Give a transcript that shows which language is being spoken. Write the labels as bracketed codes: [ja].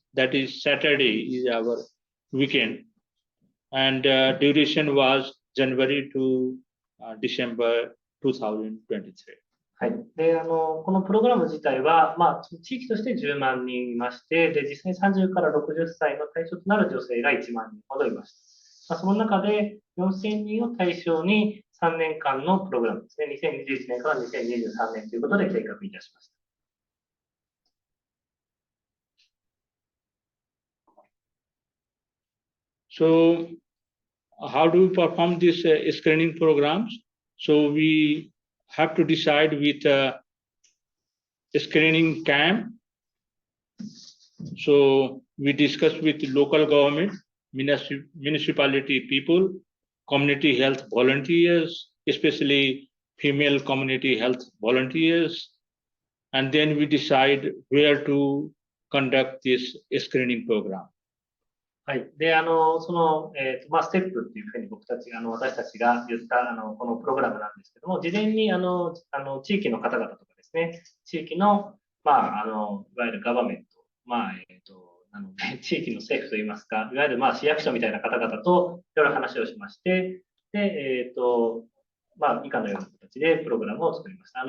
[en] That is, Saturday is our weekend, and duration was January to December 2023. [ja] はい。で、このプログラム自体は、地域として10万人いまして、で、実際に30から60歳の対象となる女性が1万人ほどいました。その中で4000人を対象に3年間のプログラムですね、2021年から2023年ということで計画いたしました。 [en] So, how do we perform these screening programs? So we have to decide with a screening camp. So we discuss with local government, municipality people, community health volunteers, especially female community health volunteers, and then we decide where to conduct this screening program. [ja] はい。で、その、ステップっていうふうに私たちが言った、このプログラムなんですけども、事前に、地域の方々とかですね、地域の、いわゆるガバメント、なので、地域の政府といいますか、いわゆる、市役所みたいな方々といろいろ話をしまして、で、以下のような形でプログラムを作りました。